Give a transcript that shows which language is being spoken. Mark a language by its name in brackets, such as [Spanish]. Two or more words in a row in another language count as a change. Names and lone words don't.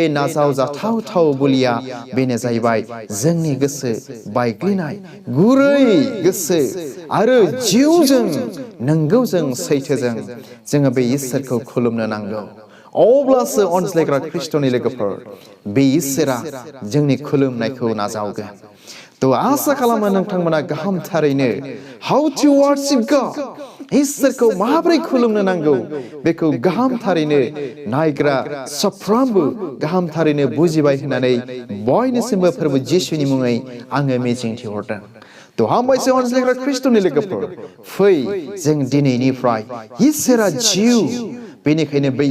[Bodo] नाजाव जाथावथाव बुलिया बेनो जाहैबाय जोंनि गोसो बायग्लिनाय गुरै गोसो आरो जिउजों नंगौजों सैथोजों जोङो बे इसोरखौ खुलुमनो नांगौ अब्लासो अनज्लायग्रा ख्रिस्ट'नि लोगोफोर बे इसोरा जोंनि खुलुमनायखौ नाजावगोन तो आसा खालामो नोंथांमोना गाहामथारैनो [English] how to worship God [Bodo] इसोरखौ माबोरै खुलुमनो नांगौ बेखौ गाहामथारैनो नायग्रा साफ्रोमबो गाहामथारैनो बुजिबाय होननानै बयनिसिमबो फोरबो जिसुनि मुङै आङो मिजिंथिहरदों तो हामबायसै अनज्लायग्रा ख्रिस्ट'नि लोगोफोर फै जों दिनैनिफ्राय इसोरा जिउ बेनिखायनो बै